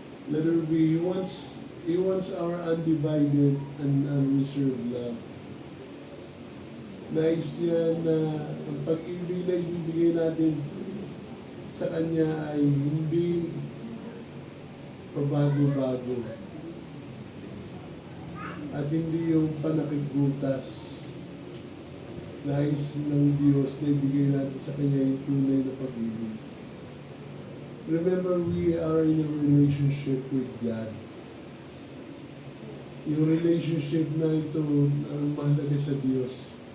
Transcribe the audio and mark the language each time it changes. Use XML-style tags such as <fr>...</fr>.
<en>Letter B, He wants our undivided and unreserved love.</en> <tl>Nais niya na ang pag-ibig na ibibigay natin sa Kanya ay hindi pabago-bago at hindi yung panakigutas. Nais ng Diyos na ibigay natin sa Kanya yung tunay na pag-ibig.</tl> <en>Remember, we are in a relationship with God.</en> <tl>Yung relationship na ito ang mahalaga sa Diyos.</tl>